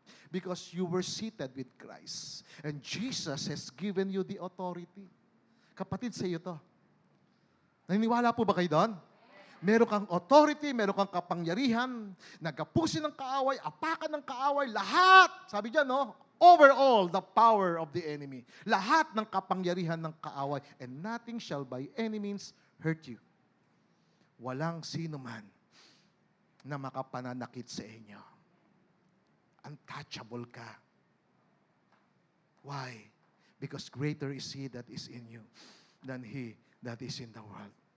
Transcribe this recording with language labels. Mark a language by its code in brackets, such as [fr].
[en] Because you were seated with Christ. And Jesus has given you the authority. [tl] Kapatid, sa iyo to. Naniniwala po ba kayo doon? Meron kang authority, meron kang kapangyarihan, nagapusin ng kaaway, apakan ng kaaway, lahat. Sabi dyan, no? [en] Overall, the power of the enemy. [tl] Lahat ng kapangyarihan ng kaaway. [en] And nothing shall by any means hurt you. [tl] Walang sino man na makapananakit sa inyo. [en] Untouchable ka. Why? Because greater is He that is in you than he that is in the world.